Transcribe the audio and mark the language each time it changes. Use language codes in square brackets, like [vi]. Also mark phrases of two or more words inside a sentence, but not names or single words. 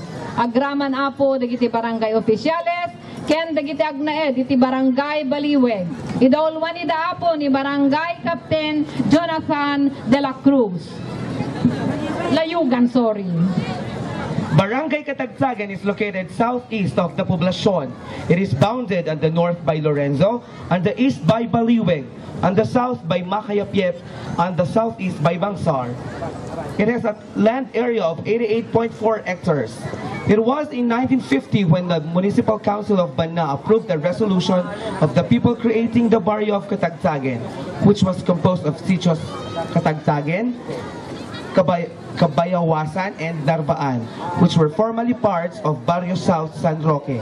[ilo] Agraman apo dagiti barangay opisyales. Ken dagiti agnaed iti Barangay Baliweg. Idawulwan ida apo ni Barangay Captain Jonathan de la Cruz. Layugan, sorry. [en] Barangay Catagtagan is located southeast of the poblacion. It is bounded on the north by Lorenzo, on the east by Baliweg, on the south by Macayapiep, on the southeast by Bangsar. It has a land area of 88.4 hectares. It was in 1950 when the Municipal Council of Banna approved the resolution of the people creating the barrio of Catagtagan, which was composed of Sitios Catagtagan, Cabayawasan, and Darbaan, which were formerly parts of Barrio South San Roque.